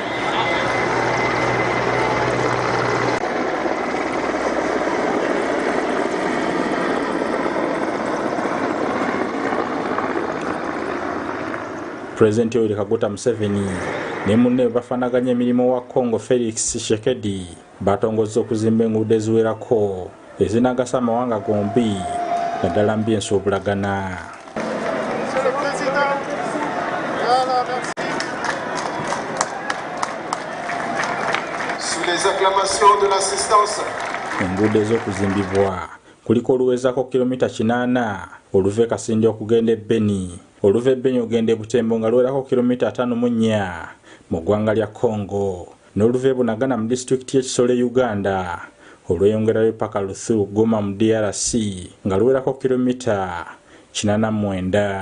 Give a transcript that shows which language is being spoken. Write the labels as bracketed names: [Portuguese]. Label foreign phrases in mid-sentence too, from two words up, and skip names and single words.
[Ganda] Pulezidenti Yoweri Kaguta Museveni ne munne bafanaganya emirimu wa Congo Felix Tshisekedi batongoza okuzimba enguudo eziwerako ezinagasa amawanga gombi naddala mu by'ensuubulagana. [French] Sous les acclamations de l'assistance. [Ganda] Enguudo ez'okuzimbibwa kuliko oluwezako kilomita 8 oluva e Kasindi okugenda e Beni. Oluva e Beni ogenda e Butembo nga luwerako kilomita 5.4 mu ggwanga lya Congo. N'oluva e Bunagana mu disitulikiti y'Ekisolo e Uganda olweyongerayo paka Luthuru Goma mu DRC nga luwerako kilomita 89.